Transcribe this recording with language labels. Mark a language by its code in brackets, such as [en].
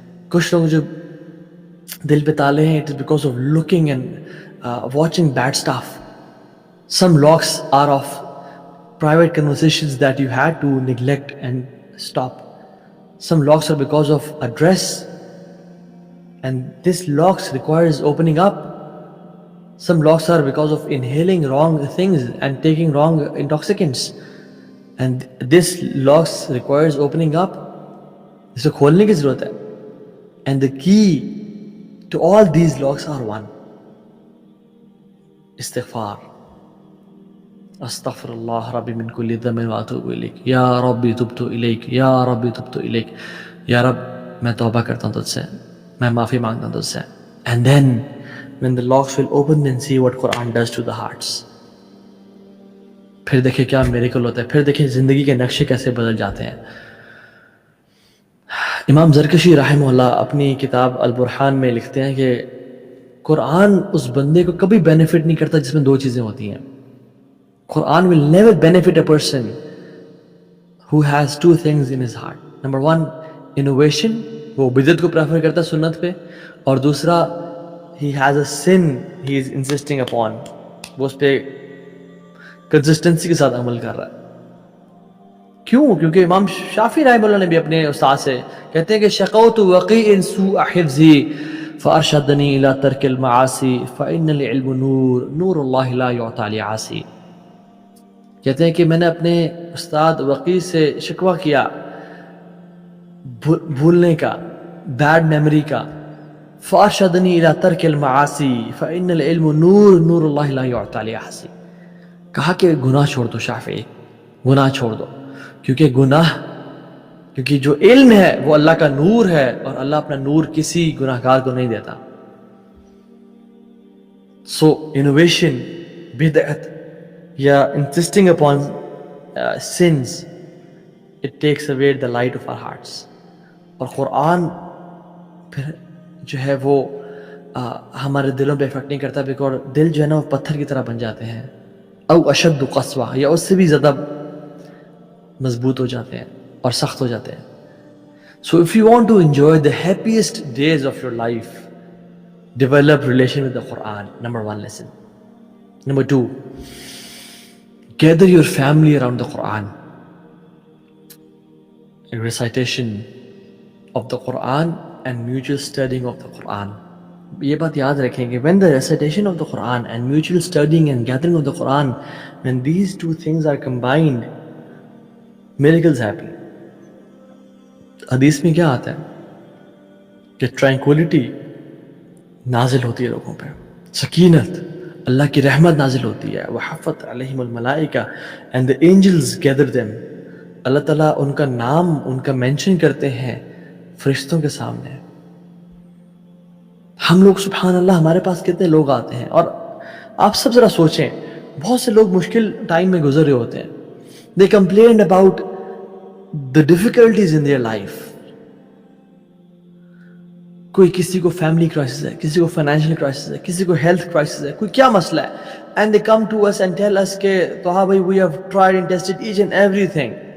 [ur] کچھ لوگ جو دل پہ تالے ہیں [en] it is because of looking and watching bad stuff. Some locks are of private conversations that you had to neglect and stop. Some locks are because of a dress, and this locks requires opening up. Some locks are because of inhaling wrong things and taking wrong intoxicants, and this locks requires opening up. [ur] اس کو کھولنے کی ضرورت ہے. [en] And the key to all these locks are one: استغفار. [ar] استغفر اللہ ربی من کل ذنب واتوب الیک، یا ربی تبت الیک، یا ربی تبت الیک، [ur] یا رب میں توبہ کرتا ہوں تجھ سے، [ar] میں معافی مانگتا ہوں تجھ سے. [en] And then when the locks will open, then see what Quran does to the hearts. [ur] پھر دیکھیں کیا میریکل ہوتا ہے، پھر دیکھیں زندگی کے نقشے کیسے بدل جاتے ہیں. امام زرکشی رحمہ اللہ اپنی کتاب البرہان میں لکھتے ہیں کہ قرآن اس بندے کو کبھی بینیفٹ نہیں کرتا جس میں دو چیزیں ہوتی ہیں. [en] Quran will never benefit a person who has two things in his heart. Number one, innovation، [ur] وہ بدعت کو پریفر کرتا ہے سنت پہ، اور دوسرا [en] he has a sin he is insisting upon، [ur] وہ اس پہ کنسسٹنسی کے ساتھ عمل کر رہا ہے. کیوں؟ کیونکہ امام شافعی رحمہ اللہ نے بھی اپنے استاد سے کہتے ہیں کہ [ar] شقوت وقیع سوء حفظی فارشدنی الی ترک المعاصی فإن العلم نور نور اللہ لا یعطى لعاصی. [ur] کہتے ہیں کہ میں نے اپنے استاد وقیع سے شکوہ کیا بھولنے کا، بیڈ میموری کا. [ar] فارشدنی الی ترک المعاصی فإن العلم نور نور اللہ لا یعطى لعاصی. [ur] کہا کہ گناہ چھوڑ دو شافعی، گناہ چھوڑ دو، کیونکہ جو علم ہے وہ اللہ کا نور ہے، اور اللہ اپنا نور کسی گناہ گار کو نہیں دیتا. [en] So innovation, بدعت یا insisting upon sins, it takes away the light of our hearts. [ur] اور قرآن پھر جو ہے وہ ہمارے دلوں پہ افیکٹ نہیں کرتا، بیکاز دل جو ہے نا وہ پتھر کی طرح بن جاتے ہیں، [ar] او اشد قسوہ، [ur] یا اس سے بھی زیادہ مضبوط ہو جاتے ہیں اور سخت ہو جاتے ہیں. [en] So if you want to enjoy the happiest days of your life, develop relation with the Quran. Number one lesson. Number two, gather your family around the Quran. A recitation of the Quran and mutual studying of the Quran. [ur] یہ بات یاد رکھیں کہ [en] when the recitation of the Quran and mutual studying and gathering of the Quran, when these two things are combined, miracles happen. [ur] حدیث میں کیا آتا ہے کہ ٹرانکولیٹی نازل ہوتی ہے لوگوں پہ، سکینت، اللہ کی رحمت نازل ہوتی ہے. [ar] وحفت علیہم الملائکہ [en] And the angels gather them. [ur] اللہ تعالیٰ ان کا نام ان کا مینشن کرتے ہیں فرشتوں کے سامنے. ہم لوگ سبحان اللہ ہمارے پاس کتنے لوگ آتے ہیں, اور آپ سب ذرا سوچیں, بہت سے لوگ مشکل ٹائم میں گزر رہے ہوتے ہیں. [en] They complained about the difficulties in their life. [ur] کوئی کسی کو فیملی کرائسس ہے, کسی کو فائنینشیل کرائسس ہے, کسی کو ہیلتھ کرائسس ہے, کوئی کیا مسئلہ ہے. [en] And they come to us and tell us کہ طہا بھائی we have tried and tested each and everything.